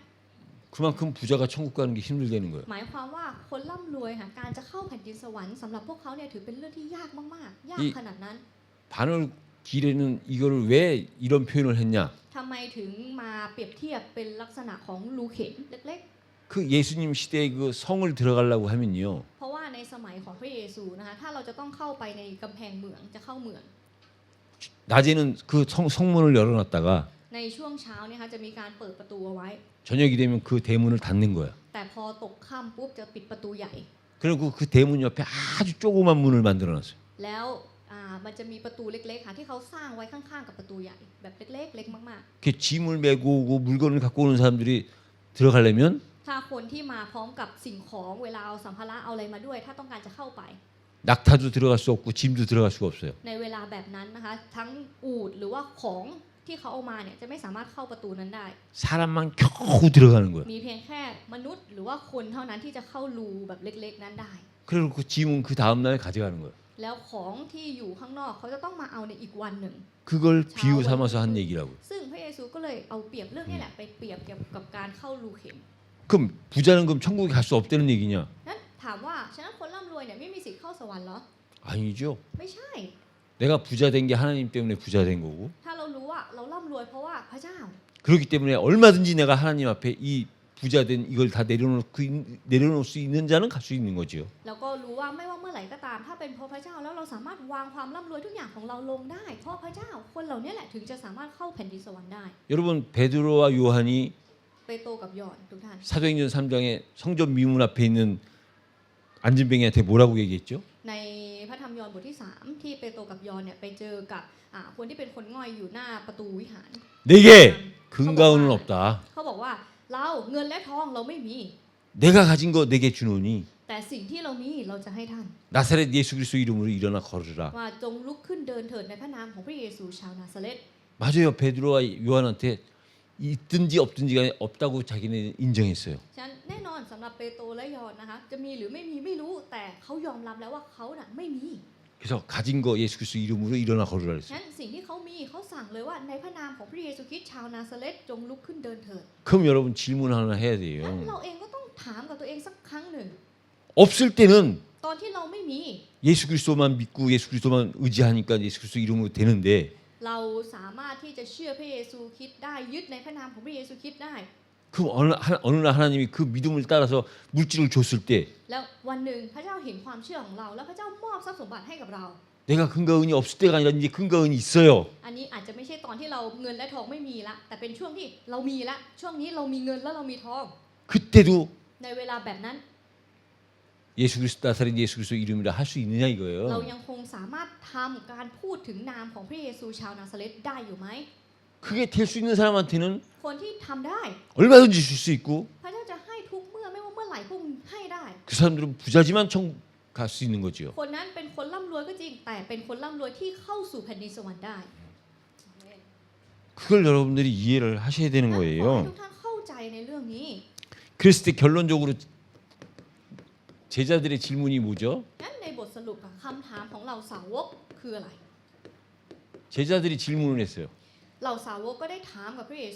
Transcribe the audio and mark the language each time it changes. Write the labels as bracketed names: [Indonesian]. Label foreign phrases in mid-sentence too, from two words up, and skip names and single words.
[Korean] 그만큼 부자가 천국 가는 게 힘들다는 거예요. [Thai] หมายความว่าคนร่ำรวยค่ะการจะเข้าแผ่นดินสวรรค์สำหรับพวกเขาเนี่ยถือเป็นเรื่องที่ยากมากๆยากขนาดนั้น [Korean] 바늘 길에는 이거를 왜 이런 표현을 했냐? [Thai] ทำไมถึงมาเปรียบเทียบเป็นลักษณะของรูเข็มเล็ก [Korean] 그 예수님 시대의 그 성을 들어가려고 하면요. [Thai] ๆ เพราะว่าในสมัยของพระเยซูนะคะถ้าเราจะต้องเข้าไปในกำแพงเมืองจะเข้าเมือง [Korean] 낮에는 그 성문을 열어놨다가 [Thai] ในช่วงเช้าเนี่ยค่ะจะมีการเปิดประตูเอาไว้ [Korean] 저녁이 되면 그 대문을 닫는 거야. [Thai] แต่พอตกค่ำปุ๊บจะปิดประตูใหญ่ [Korean] 그리고 그 대문 옆에 아주 조그만 문을 만들어놨어요. [Thai] แล้วมันจะมีประตูเล็กๆค่ะที่เขาสร้างไว้ข้างๆกับประตูใหญ่แบบเล็กๆเล็กมาก [Korean] 그 짐을 메고 오고 물건을 갖고 오는 사람들이 들어가려면 [Thai] ๆถ้าคนที่มาพร้อมกับสิ่งของเวลาเอาสัมภาระเอาอะไรมาด้วย ถ้าต้องการจะเข้าไป [Korean] 낙타도 들어갈 수 없고 짐도 들어갈 수가 없어요. [Thai] ในเวลาแบบนั้นนะคะทั้งอูฐหรือว่าของที่เขาเอามาเนี่ยจะไม่สามารถเข้าประตูนั้นได้ [Korean] 사람만 겨우 들어가는 거예요. [Thai] มีเพียงแค่มนุษย์หรือว่าคนเท่านั้นที่จะเข้ารูแบบเล็กๆนั้นได้ [Korean] 그리고 그 짐은 그 다음 날에 가져가는 거예요. [Thai] แล้วของที่อยู่ข้างนอกเขาจะต้องมาเอาในอีกวันหนึ่ง [Korean] 그걸 비유 삼아서 한 얘기라고. [Thai] ซึ่งพระเยซูก็เลยเอาเปรียบเรื่องนี้แหละไปเปรียบเกี่ยวกับการเข้ารูข็ม [Korean] 그럼 부자는 그럼 천국에 갈 수 없다는 얘기냐? [Thai] นั้นถามว่าฉะนั้นคนร่ำรวยเนี่ยไม่มีสิทธิ์เข้าสวรรค์เหรอ [Korean] 아니죠. [Thai] ไม่ใช่ [Korean] 내가 부자 된 게 하나님 때문에 부자 된 거고. [Thai] ถ้าเรารู้ว่าเราร่ำรวยเพราะว่าพระเจ้า [Korean] 그렇기 때문에 얼마든지 내가 하나님 앞에 이 부자 된 이걸 다 내려놓을 수 있는 자는 갈 수 있는 거죠. [Thai] แล้วก็รู้ว่าไม่ว่าเมื่อไหร่ก็ตาม ถ้าเป็นเพราะพระเจ้าแล้วเราสามารถวางความร่ำรวยทุกอย่างของเราลงได้ เพราะพระเจ้าคนเหล่านี้แหละถึงจะสามารถเข้าแผ่นดินสวรรค์ได้ [Korean] 여러분 베드로와 요한이 [Thai] เปโตรกับยอห์นทุกท่าน [Korean] 사도행전 3장에 성전 미문 앞에 있는 안진뱅이한테 뭐라고 얘기했죠? [Thai] ในพระธรรมยอห์นบทที่ 3 ที่เปโตรกับยอห์นเนี่ยไปเจอกับคนที่เป็นคนง่อยอยู่หน้าประตูวิหาร [Korean] 내게 금과 은은 없다. [Thai] เขาบอกว่าเราเงินและทองเราไม่มี [Korean] 내가 가진 거 내게 주노니 [Thai] แต่สิ่งที่เรามีเราจะให้ท่าน [Korean] 나사렛 예수 그리스도 이름으로 일어나 걸으라. [Thai] ว่าจงลุกขึ้นเดินเถิดในพระนามของพระเยซูชาวนาซาเรต [Korean] 맞아요. 베드로와 요한한테 있든지 없든지가 없다고 자기네 인정했어요. [Thai] ฉะนั้นแน่นอนสำหรับเปโตรและยอห์นนะคะจะมีหรือไม่มีไม่รู้แต่เขายอมรับแล้วว่าเขาน่ะไม่มี [Korean] 그래서 가진 거 예수 그리스도 이름으로 일어나 걸으라 [Thai] ฉะ [Korean] 그랬어요. [Thai] นั้นสิ่งที่เขามีเขาสั่งเลยว่าในพระนามของพระเยซูคริสต์ชาวนาซาเรตจงลุกขึ้นเดินเถิด [Korean] 그럼 여러분 질문 하나 해야 [Thai] งั้น [Korean] 돼요. [Thai] เราเองก็ต้องถามกับตัวเองสักครั้งหนึ่ง [Korean] 없을 때는 [Thai] ตอนที่เราไม่มี [Korean] 예수 그리스도만 믿고 예수 그리스도만 의지하니까 예수 그리스도 이름으로 되는데 [Thai] เราสามารถที่จะเชื่อพระเยซูคริสต์ได้ยึดในพระนามของพระเยซูคริสต์ได้ [Korean] 그 어느 날 하나님이 그 믿음을 따라서 물질을 줬을 때 [Thai] แล้ววันหนึ่งพระเจ้าเห็นความเชื่อของเรา แล้วพระเจ้ามอบทรัพย์สมบัติให้กับเรา [Korean] 내가 금과 은이 없을 때가 아니라 이제 금과 은이 있어요. [Thai] อันนี้อาจจะไม่ใช่ตอนที่เราเงินและทองไม่มีละแต่เป็นช่วงที่เรามีละช่วงนี้เรามีเงินแล้วเรามีทอง [Korean] 그때도 [Thai] ในเวลาแบบนั้น [Korean] 예수 그리스도 나사렛 예수 그리스도 이름이라 할 수 있느냐 [Thai] เรา [Korean] 이거예요. [Thai] ยังคงสามารถทำการพูดถึงนามของพระเยซูชาวนาซาเรตได้อยู่ไหม [Korean] 그게 될 수 있는 사람한테는 [Thai] คนที่ทำได้ [Korean] 얼마든지 줄 수 있고 [Thai] พระเจ้าจะให้ทุกเมื่อไม่ว่าเมื่อไหร่พระองค์ให้ได้ [Korean] 그 사람들은 부자지만 천국 갈 수 있는 거죠. [Thai] คนนั้นเป็นคนร่ำรวยก็จริง แต่เป็นคนร่ำรวยที่เข้าสู่แผ่นดินสวรรค์ได้ [Korean] 그걸 여러분들이 이해를 하셔야 되는 [Thai] ขอให้ [Korean] 거예요. [Thai] ทุกท่านเข้าใจในเรื่องนี้ [Korean] 그랬을 때 결론적으로 제자들의 질문이 뭐죠? [Thai] งั้นในบทสรุปอะคำถามของเหล่าสาวกคืออะไร [Korean] 제자들이 질문을 했어요. [Thai] เหล่าสาวกก็ได้ถามกับพระเยซู